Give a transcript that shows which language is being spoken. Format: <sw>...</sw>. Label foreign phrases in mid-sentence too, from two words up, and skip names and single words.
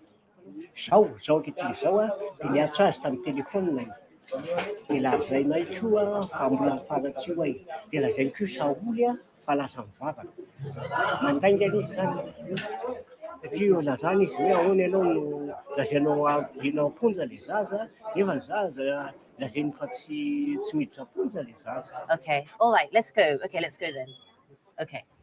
<mg>Zao ankehitriny zao dia niatso azy tamin'ny telefaonina dia lazainay koa fa mbola mifanatsy io dia lazainy koa Saoly fa lasa mivavaka mandaingana izy zany satria lazany izy hoe ahoana ianao no lazainao ampidianao amponja le zaza nefa ny zaza lazainy fa tsy miditra amponja le zaza.</mg> <en>Okay, all right, let's go. Okay, let's go then. Okay.</en>